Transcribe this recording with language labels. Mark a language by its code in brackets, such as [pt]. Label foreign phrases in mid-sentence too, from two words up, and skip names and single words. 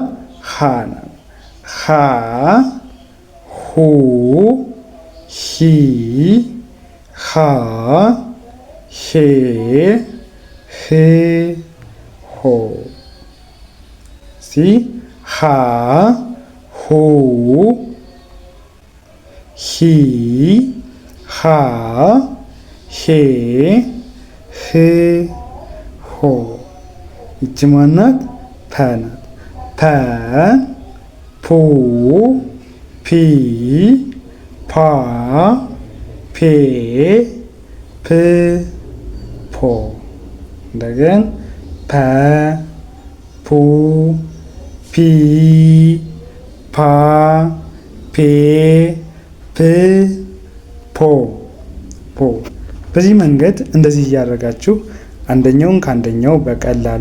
[am] ሀ ናት። ሀ ሁ ሂ ሃ ሄ ህ ሆ። ሲ ሃ ሁ ሂ ሃ ሄ ህ ሆ። ይቺ ማናት? ፐ ናት። ፐ ፑ ፒ ፓ ፔ ፕ ፖ። እንደገን ፐ ፑ ፒ ፓ ፔ ፕ ፖ ፖ። በዚህ መንገድ እንደዚህ እያደረጋችሁ አንደኛውን ከአንደኛው በቀላሉ